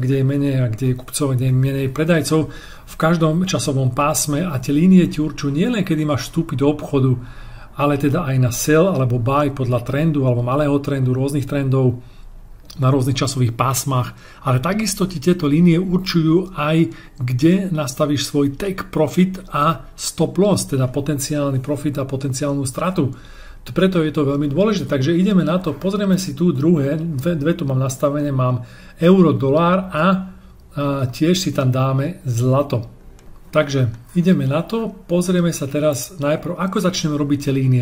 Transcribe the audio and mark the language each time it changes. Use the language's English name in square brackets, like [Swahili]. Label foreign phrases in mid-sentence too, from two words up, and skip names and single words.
[Slovak] kde je menej a kde je kupcov a kde je menej predajcov v každom časovom pásme a tie línie ti určujú nielen, kedy máš vstúpiť do obchodu, ale teda aj na sell alebo buy podľa trendu alebo malého trendu, rôznych trendov na rôznych časových pásmach, ale takisto ti tieto línie určujú aj, kde nastavíš svoj [English] take profit [Slovak] a [English] stop loss, [Slovak] teda potenciálny profit a potenciálnu stratu. Preto je to veľmi dôležité. Takže ideme na to, pozrieme si tu druhé, dve tu mám nastavené, mám euro, dolár a tiež si tam dáme zlato. Takže ideme na to, pozrieme sa teraz najprv, ako začneme robiť tie línie.